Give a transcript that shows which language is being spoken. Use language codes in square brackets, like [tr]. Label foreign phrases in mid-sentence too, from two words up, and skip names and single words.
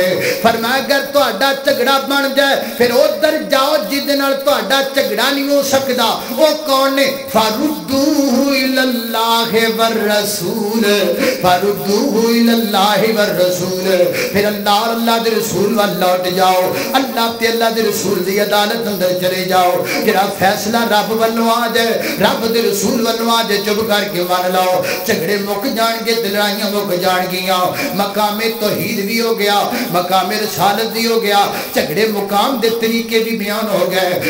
[pa] فرمایا اگر تہاڈا جھگڑا بن جائے پھر ادھر جاؤ جہدے نال تہاڈا جھگڑا نہیں ہو سکدا، او کون نے؟ [ar] فَرُدُّوهُ إِلَى اللَّهِ وَالرَّسُولِ، فَرُدُّوهُ إِلَى اللَّهِ وَالرَّسُولِ، [pa] پھر اللہ اور اللہ دے رسول وال لوٹ جاؤ، اللہ اللہ تے اللہ دے رسول دی عدالت اندر چلے جاؤ، جیہڑا فیصلہ رب ولوں آ جائے، رب دے رسول ولوں آ جائے، چپ کر کے من لو، جھگڑے مک جانگے، لڑائیاں مک جانگیاں، مقامِ توحید بھی ہو گیا، مقامِ رسالت بھی ہو گیا، جھگڑے مکان دے طریقے بھی بیان ہو گئے.